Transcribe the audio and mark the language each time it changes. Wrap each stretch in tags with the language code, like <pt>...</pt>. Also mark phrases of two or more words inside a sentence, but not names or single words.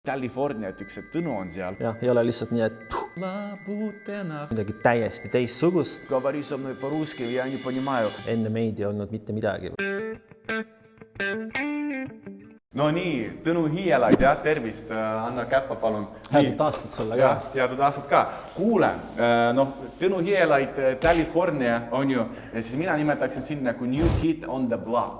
<et>California, et üks see Tõnu on seal. Jah, ei ole lihtsalt nii, et midagi täiesti teistsugust.</et> <ru>Говори со мной по-русски, я не понимаю.</ru> <et>Enne meid ei olnud mitte midagi. No nii, Tõnu Hiielaid, jah, tervist, anna käppa, palun. Headut aastat sulle ka. Headut aastat ka. Kuule, Tõnu Hiielaid, California on ju, ja siis mina nimetaksin siin nagu</et> <en>New Kid on the Block.</en>